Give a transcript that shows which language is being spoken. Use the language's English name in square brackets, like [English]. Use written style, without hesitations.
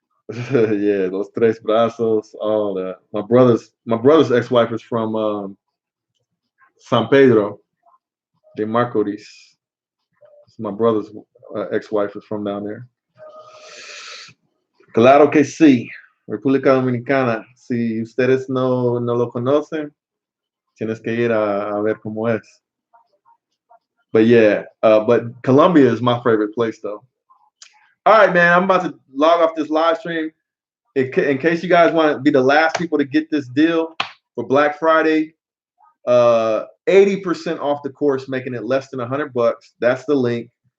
[English] Yeah, those tres brazos, all that. My brother's ex-wife is from San Pedro de Marcoris. My brother's ex-wife is from down there. [Spanish] Claro que sí. República Dominicana. Si ustedes no lo conocen, tienes que ir a ver cómo es. [English] But yeah, but Colombia is my favorite place though. All right, man, I'm about to log off this live stream. In case you guys want to be the last people to get this deal for Black Friday, 80% off the course, making it less than $100. That's the link.